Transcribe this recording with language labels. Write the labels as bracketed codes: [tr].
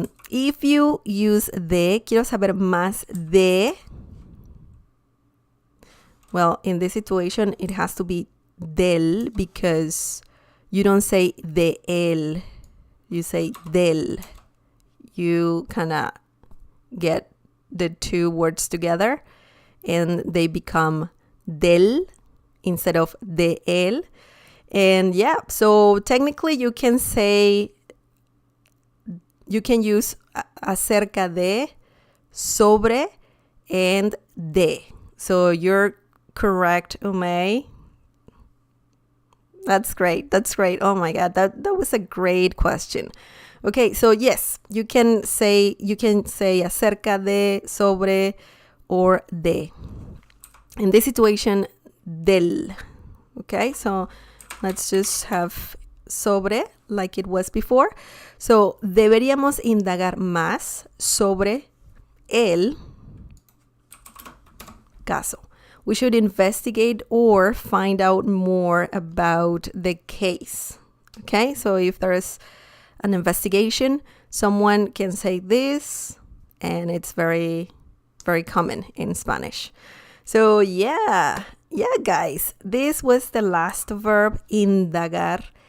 [en] If you use de, [es] quiero saber más de. [en] Well, in this situation, it has to be del because you don't say de él. You say del. You kind of get the two words together and they become del instead of de él. And yeah, so technically you can say, you can use acerca de, sobre, and de. So you're correct, Umay. That's great. That's great. Oh my God, that was a great question. Okay, so yes, you can say acerca de, sobre, or de. In this situation, del. Okay, so let's just have sobre like it was before. [es] So deberíamos indagar más sobre el caso. [en] We should investigate or find out more about the case. Okay, so if there's an investigation, someone can say this, and it's very, very common in Spanish. So yeah, guys, this was the last verb, indagar.